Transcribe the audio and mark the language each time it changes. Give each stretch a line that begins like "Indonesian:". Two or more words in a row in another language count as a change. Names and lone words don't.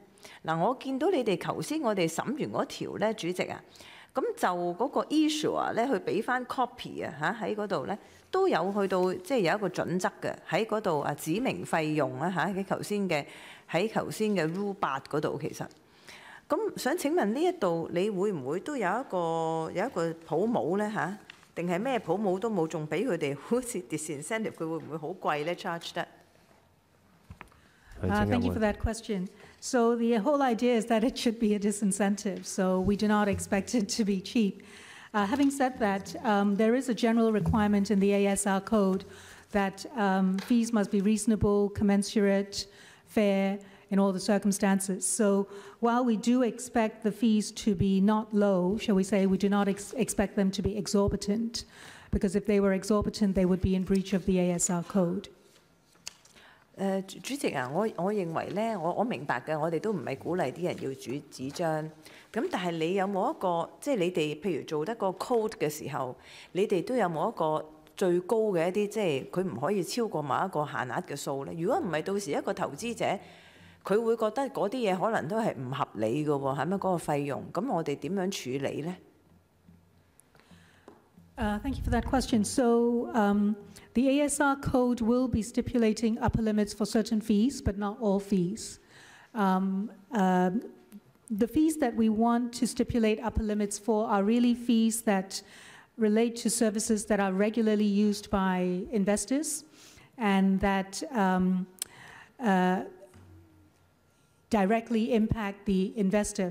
Cantonese: 嗱，我見到你哋頭先我哋審完嗰條咧，主席啊，咁就嗰個 issuer 咧，去俾翻 copy 啊嚇喺嗰度咧，都有去到即係有一個準則嘅喺嗰度啊，指明費用啊嚇喺頭先嘅 Rule 8嗰度其實。咁想請問呢一度你會唔會都有一個普帽咧嚇？定係咩普帽都冇，仲俾佢哋好似 disincentive， 佢會唔會好貴咧 charge 得
English: ？Thank you for that question. So the whole idea is that it should be a disincentive. So we do not expect it to be cheap. Having said that, there is a general requirement in the ASR code that fees must be reasonable, commensurate, fair in all the circumstances. So while we do expect the fees to be not low, shall we say, we do not expect them to be exorbitant, because if they were exorbitant, they would be in breach of the ASR code.
Cantonese: 主席啊，我認為咧，我明白嘅，我哋都唔係鼓勵啲人要主紙張。咁但係你有冇一個，即係你哋譬如做得個 code 嘅時候，你哋都有冇一個最高嘅一啲，即係佢唔可以超過某一個限額嘅數咧？如果唔係，到時一個投資者佢會覺得嗰啲嘢可能都係唔合理嘅喎，係咪嗰個費用？咁我哋點樣處理咧
English: ？Thank you for that question. So the ASR code will be stipulating upper limits for certain fees, but not all fees. The fees that we want to stipulate upper limits for are really fees that relate to services that are regularly used by investors and that directly impact the investor.